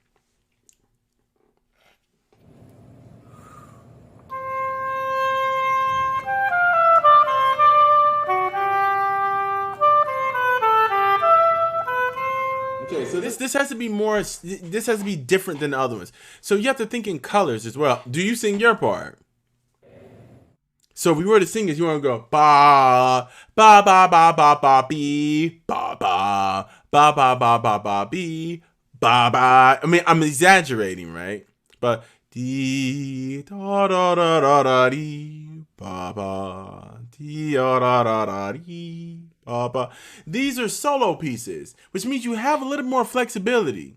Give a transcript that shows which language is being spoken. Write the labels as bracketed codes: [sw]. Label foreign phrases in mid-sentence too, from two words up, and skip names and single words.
[en] Okay, so this has to be more. This has to be different than the other ones. So you have to think in colors as well. Do you sing your part? So if we were to sing it, you want to go ba ba ba ba ba ba bee ba ba ba ba ba ba ba bee ba ba. I mean, I'm exaggerating, right? But dee da da da da da dee ba ba dee da da da da dee ba ba. These are solo pieces, which means you have a little more flexibility.